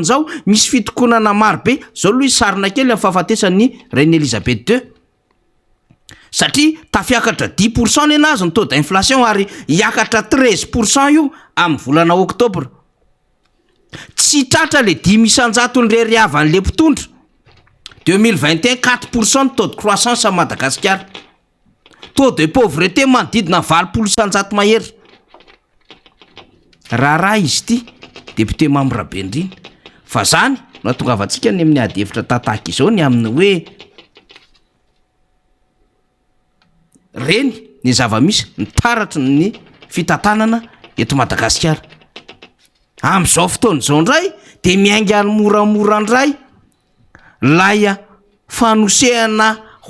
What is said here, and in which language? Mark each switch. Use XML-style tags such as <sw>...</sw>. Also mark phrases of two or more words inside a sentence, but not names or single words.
<mg>zao misy fitokonana maro be zao aloha sarina kely amin'ny fahafatesan'ny Reine Elisabeth II satria tafiakatra 10% ny anazy ny</mg> <fr>taux d'inflation</fr> <mg>ary hiakatra 13% io amin'ny volana oktobra tsy tratra le 10 isanjato ny reriavan'le mpitondra 2021 4% ny</mg> <fr>taux de croissance à Madagascar taux de pauvreté</fr> <mg>manodidina 20 isanjato mahery raha izy ty député Mambrabendrina fa zany no atongavantsika ny amin'ny ady hevitra tataka izao ny amin'ny hoe reny ny zava-misy ny taratry ny fitantanana eto Madagasikara am'izao fotoana zao ndray de miainga ny moramora ndray laya fanosehana</mg>